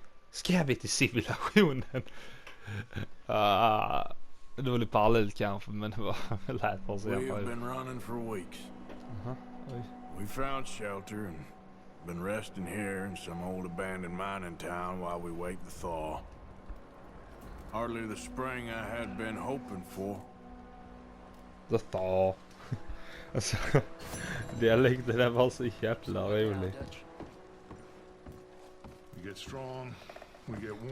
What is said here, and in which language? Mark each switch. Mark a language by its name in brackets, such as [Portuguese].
[Swedish] Ska vi till civilisationen? Det var lite parallellt kanske, men det var lätt för sig. [English] We've been running for weeks. We found shelter and been resting here in some old abandoned mining town while we wait the thaw. Hardly the spring I had been hoping for. The thaw. [Swedish] Alltså, dialekten där var så jävla rolig. [English] We get strong, we get warm.